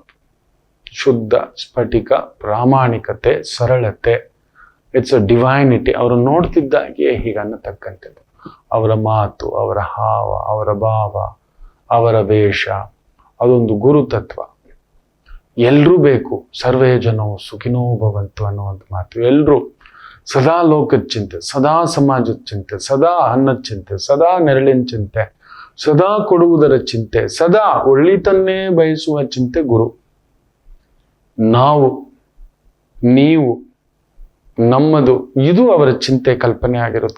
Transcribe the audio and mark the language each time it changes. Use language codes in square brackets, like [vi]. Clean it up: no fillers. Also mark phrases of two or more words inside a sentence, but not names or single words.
[kn] ಶುದ್ಧ ಸ್ಫಟಿಕ ಪ್ರಾಮಾಣಿಕತೆ, ಸರಳತೆ, [en] it's a divinity. [kn] ಅವರು ನೋಡ್ತಿದ್ದಾಗೆ ಹೀಗೆ ಅನ್ನತಕ್ಕಂಥದ್ದು. ಅವರ ಮಾತು, ಅವರ ಹಾವ, ಅವರ ಭಾವ, ಅವರ ವೇಷ, ಅದೊಂದು ಗುರುತತ್ವ. ಎಲ್ರೂ ಬೇಕು. [sa] ಸರ್ವೇ ಜನೋ ಸುಖಿನೋ ಭವಂತು [kn] ಅನ್ನುವಂಥ ಮಾತು. ಎಲ್ರೂ ಸದಾ ಲೋಕದ ಚಿಂತೆ, ಸದಾ ಸಮಾಜದ ಚಿಂತೆ, ಸದಾ ಅನ್ನದ ಚಿಂತೆ, ಸದಾ ನೆರಳಿನ ಚಿಂತೆ, ಸದಾ ಕೊಡುವುದರ ಚಿಂತೆ, ಸದಾ ಒಳ್ಳಿತನ್ನೇ ಬಯಸುವ ಚಿಂತೆ ಗುರು. ನಾವು, ನೀವು, ನಮ್ಮದು, ಇದು ಅವರ ಚಿಂತೆ ಕಲ್ಪನೆ ಆಗಿರುತ್ತೆ.